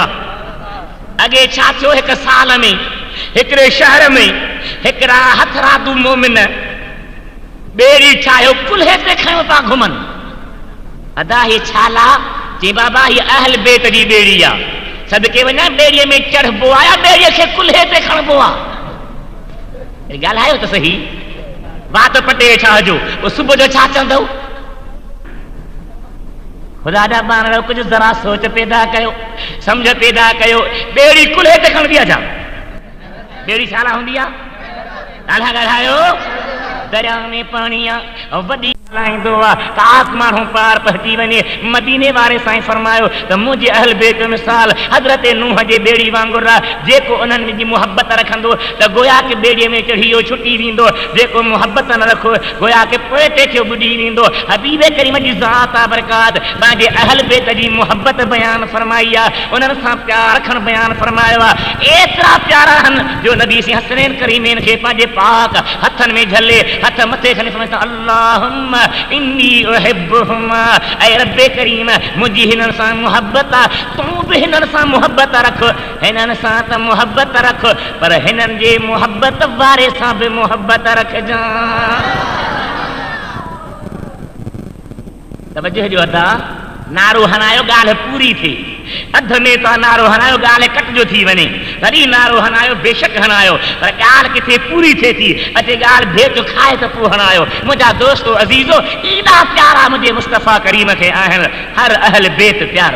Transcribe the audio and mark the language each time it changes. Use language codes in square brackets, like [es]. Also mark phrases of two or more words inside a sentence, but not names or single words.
[sd] अॻे छा थियो हिकु साल में हिकिड़े शहर में हिकिड़ा हथरादू मोमिन ॿेड़ी ठाहियो कुल्हे ते खयो था घुमनि अदा हीअ छाला चई बाबा हीअ अहल बैत जी ॿेड़ी आहे सदके वञा ॿेड़ीअ में चढ़बो आहे ॿेड़ीअ खे कुल्हे ते खणबो आहे ॻाल्हायो त सही बात पटे छा जो वो सुबह जो छा चंदो खुदा दा बाणो कुछ जरा सोच पैदा कयो समझ पैदा कयो बेड़ी कुल्हे ते खण दिया जा बेड़ी छाला हुंदी आ ॻाल्हा ॻाल्हायो दरिया में पानी आ वॾी लाइंदो आ त आसमानों पार पहुची वञे मदीने वारे साईं फरमायो त मुंहिंजे अहल बैत मिसाल हज़रत नूह जे बेड़ी वांगुरु आहे जेको उन्हनि जी मुहबत रखंदो त गोया के बेड़ीअ में चढ़ी वियो छुटी वेंदो जेको मुहबत न रखो गोया के पोइते थियो ॿुॾी वेंदो हबीब करीम जी ज़ात आहे बरकात पंहिंजे अहल बैत जी मुहबत बयान फरमाई आहे उन्हनि सां प्यार रखणु बयान फरमायो आहे एतिरा प्यारा आहिनि जो नबी सी हसनैन करीमैन खे पंहिंजे पाक हथनि में झले हथ मथे खणी फरमायो [ar] اللهم إني أحبهما [sd] ऐ रब्बे करीम मुंहिंजी हिननि सां मुहबत आहे तूं बि हिननि सां मुहबत रख हिननि सां त मुहबत रख पर हिननि जे मुहबत वारे सां बि मुहबत रखजांइ तवज्जो जो अदा नारो हनायो ॻाल्हि पूरी थी अध में तो नारो हनायो ॻाल्हि कटिजो थी वञे तॾहिं नारो हनायो बेशक हनायो पर ॻाल्हि किथे पूरी थिए थी अचे ॻाल्हि भेट खाए त पोइ हनायो मुंहिंजा दोस्तो अज़ीज़ो एॾा प्यारा मुंहिंजे मुस्तफ़ा करीम खे आहिनि हर अहल बैत प्यारो